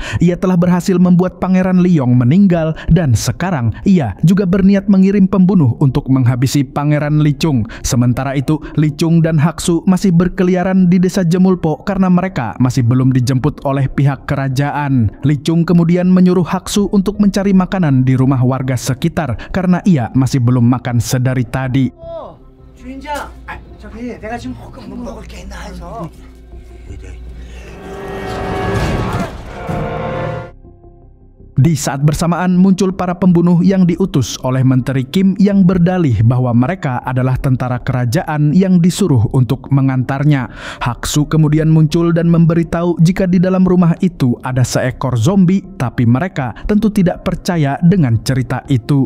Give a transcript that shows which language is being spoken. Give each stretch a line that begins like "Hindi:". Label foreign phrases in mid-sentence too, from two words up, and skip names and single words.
Indonesian: Ia telah berhasil membuat Pangeran Liyong meninggal dan sekarang ia juga berniat mengirim pembunuh untuk menghabisi Pangeran Licung. Sementara itu, Licung dan Haksu masih berkeliaran di desa Jemulpo karena mereka masih belum dijemput oleh pihak kerajaan. Licung kemudian menyuruh Haksu untuk mencari makanan di rumah warga sekitar karena ia masih belum makan sedari tadi.
Korean: 주인장, 저기 내가 지금 볶음 먹을 게 있나 해서.
Indonesian: Di saat bersamaan muncul para pembunuh yang diutus oleh Menteri Kim yang berdalih bahwa mereka adalah tentara kerajaan yang disuruh untuk mengantarnya. Haksu kemudian muncul dan memberitahu jika di dalam rumah itu ada seekor zombie, tapi mereka tentu tidak percaya dengan cerita itu.